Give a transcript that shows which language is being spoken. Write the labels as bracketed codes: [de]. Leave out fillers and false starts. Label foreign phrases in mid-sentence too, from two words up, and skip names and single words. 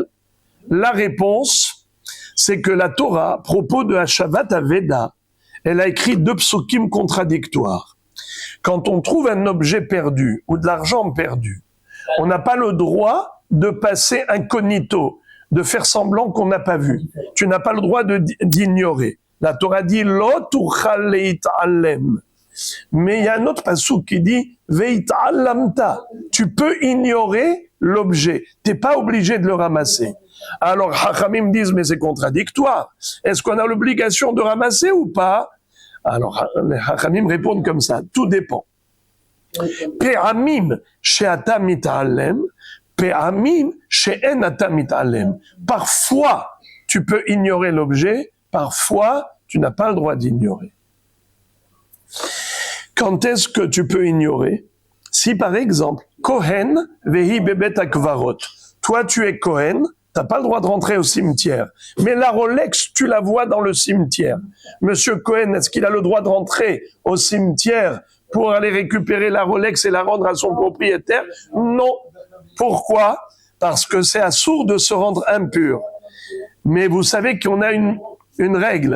[fr] La réponse, c'est que la Torah, à propos de [he] השבת אבדה, [fr] elle a écrit 2 psukim contradictoires. Quand on trouve un objet perdu ou de l'argent perdu, on n'a pas le droit de passer incognito, de faire semblant qu'on n'a pas vu. Tu n'as pas le droit d'ignorer. La Torah dit « [he] לא תוכל להתעלם ». [fr] Mais il y a un autre passouk qui dit « Veit'alamta ». Tu peux ignorer l'objet. Tu n'es pas obligé de le ramasser. Alors, Hachamim disent « Mais c'est contradictoire. Est-ce qu'on a l'obligation de ramasser ou pas ?» Alors, les Hachamim répondent comme ça. Tout dépend. [he] פעמים שאתה מתעלם, פעמים שאין אתה מתעלם. [fr] Parfois, tu peux ignorer l'objet, parfois, tu n'as pas le droit d'ignorer. Quand est-ce que tu peux ignorer? Si par exemple, [he] כהן והיא בבית הקברות. [fr] Toi, tu es Kohen, t'as pas le droit de rentrer au cimetière. Mais la Rolex, tu la vois dans le cimetière. Monsieur Cohen, est-ce qu'il a le droit de rentrer au cimetière pour aller récupérer la Rolex et la rendre à son propriétaire? Non. Pourquoi? Parce que c'est assourd de se rendre impur. Mais vous savez qu'on a une règle.